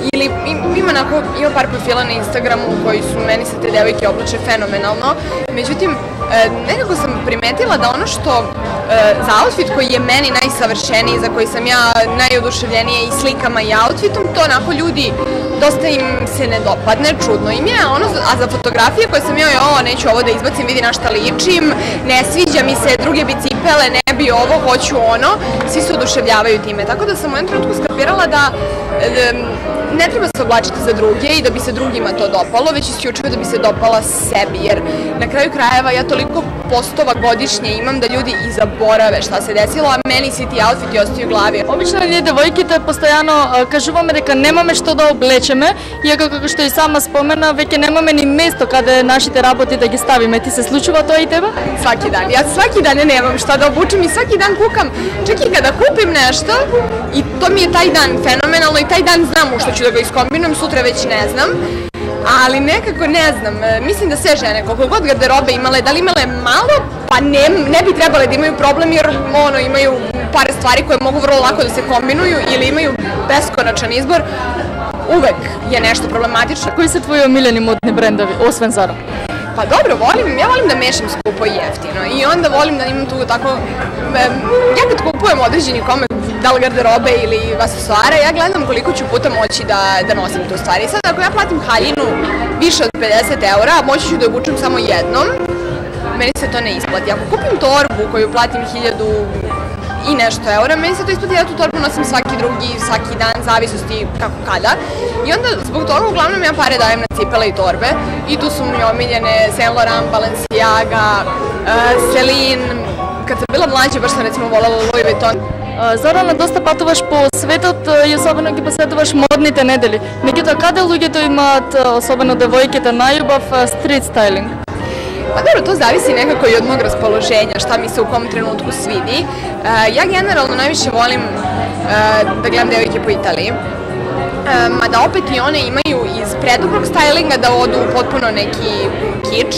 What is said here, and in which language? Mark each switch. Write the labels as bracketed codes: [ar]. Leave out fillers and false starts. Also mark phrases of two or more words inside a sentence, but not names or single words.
[sr] ili ima par profila na Instagramu koji su meni se te devojke oblače fenomenalno, međutim nekako sam primetila da ono što za outfit koji je meni najsavršeniji, za koji sam ja najoduševljenija i slikama i outfitom, to onako ljudi dosta im se ne dopadne, čudno im je, a za fotografije koje sam neću ovo da izbacim, vidi na šta ličim, ne sviđa mi se, druge bi cipele, ne bi ovo, hoću ono, svi se oduševljavaju time, tako da sam u jednom trenutku skapirala da ne treba se oblačiti za druge i da bi se drugima to dopalo, već isključivo da bi se dopala sebi, jer na kraju krajeva ja toliko postova godišnje imam da ljudi i zaborave šta se desilo, a meni svi ti outfiti ostaju u glavi. [mk] Обично ние девојките постојано кажуваме дека немаме што да облечеме, иако како што и сама спомена, веќе немаме ни место каде нашите работи да ги ставиме. Ти се случува тоа и тебе? [sr] Svaki dan. Ja svaki dan nemam šta da obučem i svaki dan kukam, čak i kada kupim nešto i to mi je taj dan fenomenalno i taj dan znam u što ću da ga iskombinujem, sutra već ne znam. Ali nekako ne znam, mislim da sve žene, koliko god garderobe imale, da li imale malo, pa ne bi trebale da imaju problem jer imaju par stvari koje mogu vrlo lako da se kombinuju ili imaju beskonačan izbor, uvek je nešto problematično. [mk] Кои се твои омилени модни брендови, освен Zara? [sr] Pa dobro, ja volim da mešam skupo i jeftino i onda volim da imam tu tako, ja kad kupujem određeni komad, da li garderobe ili aksesuara, ja gledam koliko ću puta moći da nosim tu stvari. Sad ako ja platim haljinu više od 50 eura, moći ću da obučem samo jednom, meni se to ne isplati. Ako kupim torbu koju platim 1000 i nešto eura, meni se to isplati, ja tu torbu nosim svaki dan, zavisnosti kako kada. I onda zbog toga uglavnom ja pare dajem na cipele i torbe i tu su mi omiljene Saint Laurent, Balenciaga, Celine. Kad sam bila mlađa, baš sam recimo voljela Louis Vuitton. [mk] Зорана, доста патуваш по светот и особено ги посетуваш модните недели. Меѓутоа, каде луѓето имаат, особено девојките, најубав [en] street styling? [sr] Pa dobro, to zavisi nekako i od mog raspoloženja, šta mi se u kom trenutku svidi. Ja generalno najviše volim da gledam devojke po Italiji. Mada opet i one imaju iz predubrog stylinga da odu u potpuno neki kič.